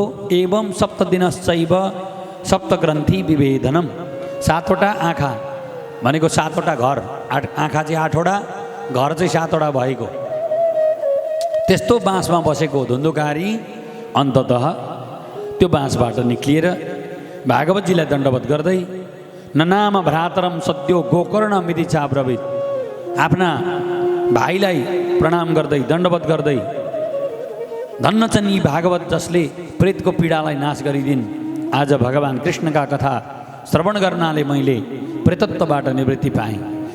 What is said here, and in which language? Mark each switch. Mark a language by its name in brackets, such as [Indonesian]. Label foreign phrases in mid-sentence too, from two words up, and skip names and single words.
[Sanskrit] एवं सप्तदिनश्चैव सप्तग्रन्थि विभेदनम, [Nepali] 7वटा आँखा भनेको 7वटा घर, आँखा चाहिँ 8वटा, घर चाहिँ 7वटा भएको त्यस्तो बाँसमा बसेको धुन्धुकारी अन्ततः त्यो बाँसबाट निक्लिएर भागवतजीलाई दण्डवत गर्दै [Sanskrit] ननाम भ्रातरम सद्यो गोकर्ण मिति चाब्रवित, [Nepali] आफ्ना भाइलाई प्रणाम गर्दै दण्डवत गर्दै, धन्न छन् यी भागवत जसले प्रेतको पीडालाई नाश गरिदिन्। आज भगवान् कृष्णका कथा श्रवण गर्नाले मैले प्रेतत्वबाट निवृत्ति पाएँ।